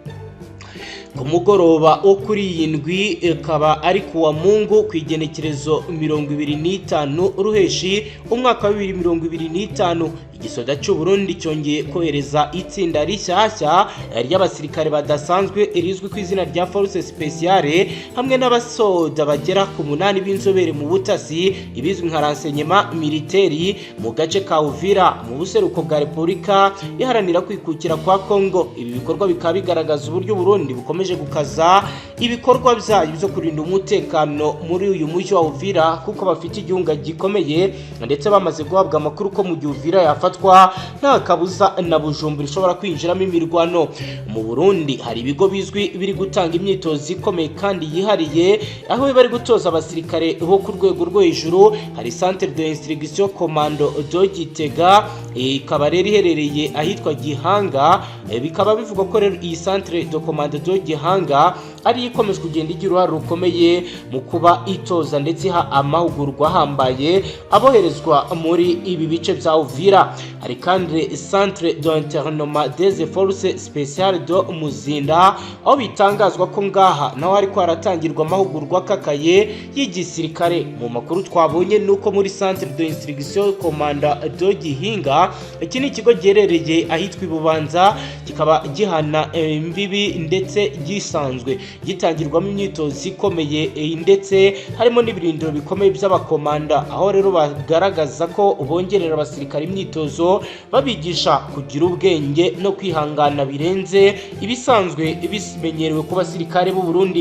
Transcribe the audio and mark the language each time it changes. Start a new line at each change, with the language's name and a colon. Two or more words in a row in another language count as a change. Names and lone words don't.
Rundi: Ku mugoroba wo kuri iyi ndwi ikaba ari ku wa Mungu kwigenekerezo 25 ruheshi umwaka wa 2025, igisoda cy'u Burundi cyongeye kohereza itsinda rishyashya ry'abasirikare badasanzwe rizwi ku izina rya
French: Force Spéciale
Rundi: hamwe n'abasoda bagera ku 8 b'inzobere mu butasi ibizwi nka
French: renseignement militaire
Rundi: mu gace ka Uvira mu buseruko bwa Repubulika Iharanira Kwikukira kwa Kongo. Ibi bikorwa bikaba bigaragaza uburyo Burundi bukomeje gukaza ibikorwa byayo byo kurinda umutekano muri uyu mujyi wa Uvira, kuko bafite igihunga gikomeye ndetse bamaze guhabwa amakuru ko mu gihe Uvira yafatwa nta kabuza na Bujumbura ishobora kwinjiramo imirwano. Mu Burundi hari ibigo bizwi biri gutanga imyitozo ikomeye kandi yihariye, aho bari gutoza abasirikare bo ku rwego rwo hejuru. Hari
French: centre de instruction commando de Gitega,
Rundi: ikaba rero iherereye ahitwa Gihanga. Bikaba bivuga ko rero iyi
French: centre de commando de Gihanga
Rundi: ari ikomeje kugenda igira uruhare rukomeye mu kuba itoza ndetse iha amahugurwa ahambaye aboherezwa muri ibi bice bya Uvira. Hari kandi
French: centre d'entraînement des forces spéciales de Muzinda,
Rundi: aho bitangazwa ko ngaha naho ariko haratangirwa amahugurwa akakaye y'igisirikare. Mu makuru twabonye nuko muri
French: centre de instruction commando de Gihinga,
Rundi: iki ni ikigo giherereye ahitwa Ibubanza, kikaba gihana imbibi ndetse gisanzwe gitangirwamo imyitozo ikomeye ndetse harimo n'ibirindiro bikomeye by'abakomanda, aho rero bagaragaza ko bongerera abasirikare imyitozo babigisha kugira ubwenge no kwihangana birenze ibisanzwe bimenyerewe ku basirikare b'u Burundi.